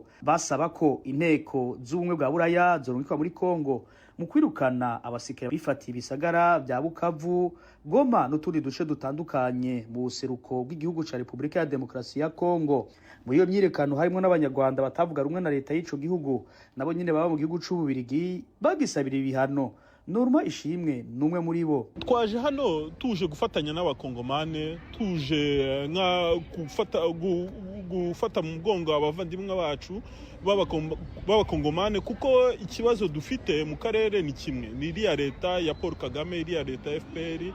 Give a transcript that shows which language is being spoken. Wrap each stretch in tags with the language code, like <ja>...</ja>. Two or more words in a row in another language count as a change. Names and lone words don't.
<rn>Basaba ko inteko z'ubumwe bwa Buraya zorungikwa muri Kongo mu kwirukana abasirikare bifatiye ibisagara bya Bukavu, Goma n'utundi duce dutandukanye mu buseruko bw'igihugu ca Republika ya Demokarasi ya Kongo. Muri iyo myirekano harimo n'abanyarwanda batavuga rumwe na leta y'ico gihugu nabo nyine baba mu gihugu c'Ububirigi bagisabira ibihano Norma Ishimwe numwe muri bo.</rn> <rw>Twaje hano tuje gufatanya n'abakongomane, tuje nka gufata mu mugongo abavandimwe bacu b'abakongomane, kuko ikibazo dufite mu karere ni kimwe, ni iriya leta ya Paul Kagame, iriya leta ya FPR.</rw>